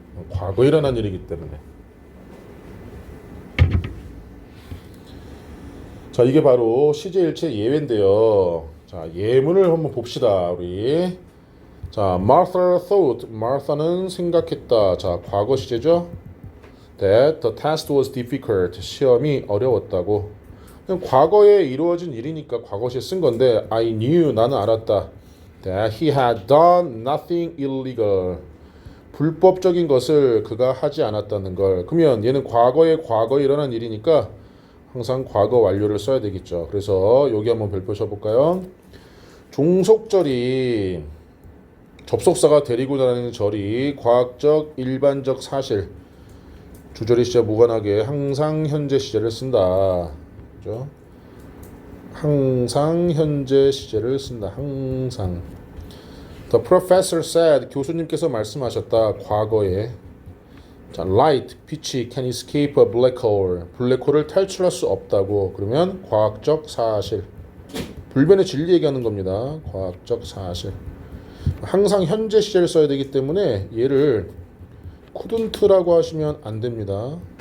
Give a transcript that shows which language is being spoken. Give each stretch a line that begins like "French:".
Korean: 과거에 일어난 일이기 때문에. 자, 이게 바로 시제일체 예외인데요. 자, 예문을 한번 봅시다. 우리. 자,
English: Martha thought.
Korean: Martha는 생각했다. 자, 과거 시제죠.
English: That the test was difficult.
Korean: 시험이 어려웠다고. 그냥 과거에 이루어진 일이니까 과거 시제 쓴 건데
English: I knew.
Korean: 나는 알았다.
English: That he had done nothing illegal.
Korean: 불법적인 것을 그가 하지 않았다는 걸. 그러면 얘는 과거에 일어난 일이니까 항상 과거 완료를 써야 되겠죠. 그래서 여기 한번 별표 쳐볼까요? 종속절이 접속사가 데리고 다니는 절이 과학적 일반적 사실 주절의 시제 무관하게 항상 현재 시제를 쓴다. 그죠? 항상 현재 시제를 쓴다. 항상.
English: The professor said.
Korean: 교수님께서 말씀하셨다. 과거에.
English: 자, light,
Korean: 빛이
English: can escape a black hole.
Korean: 블랙홀을 탈출할 수 없다고. 그러면 과학적 사실. 불변의 진리 얘기하는 겁니다. 과학적 사실. 항상 현재 시제를 써야 되기 때문에 얘를 couldn't라고 하시면 안 됩니다.